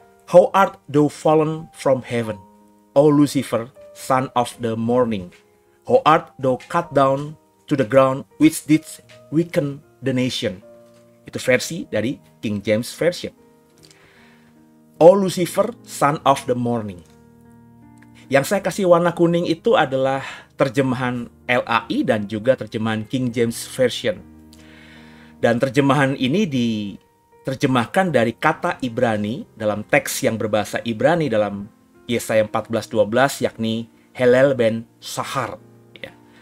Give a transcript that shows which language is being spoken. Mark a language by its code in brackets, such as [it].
[en] How art thou fallen from heaven, O Lucifer, son of the morning? How art thou cut down to the ground, which didst weaken the nation? [id] Itu versi dari King James Version. [en] O Lucifer, son of the morning. [id] Yang saya kasih warna kuning itu adalah terjemahan LAI dan juga terjemahan King James Version. Dan terjemahan ini diterjemahkan dari kata Ibrani dalam teks yang berbahasa Ibrani dalam Yesaya 14:12, yakni Helel ben Shahar. Ya.